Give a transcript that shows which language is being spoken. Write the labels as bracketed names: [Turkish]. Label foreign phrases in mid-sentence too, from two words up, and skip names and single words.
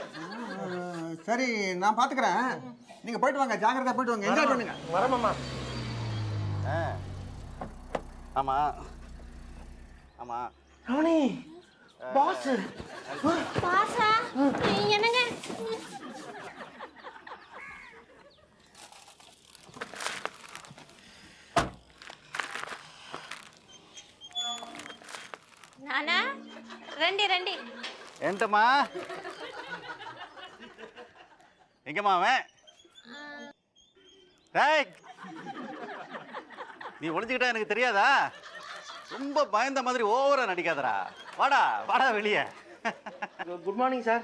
[Tamil] சரி, நான் பார்த்துக்கிறேன். நீங்கள் போயிட்டு வாங்க, ஜாக்கிரதையா போயிட்டு வாங்க, என்ஜாய் பண்ணுங்க. வரமாமா. ஆமாம் ஆமாம். ரமணி பாஸ். பாசா என்னங்க? [Telugu] నానా రండి రండి. [Tamil] ఏంటమ్మా எங்கம்மா அவன்? டேய், நீ ஒளிஞ்சுக்கிட்டா எனக்கு தெரியாதா? ரொம்ப பயந்த மாதிரி ஓவரா நடிக்காதடா. வாடா வாடா வெளியே. [English] good morning sir.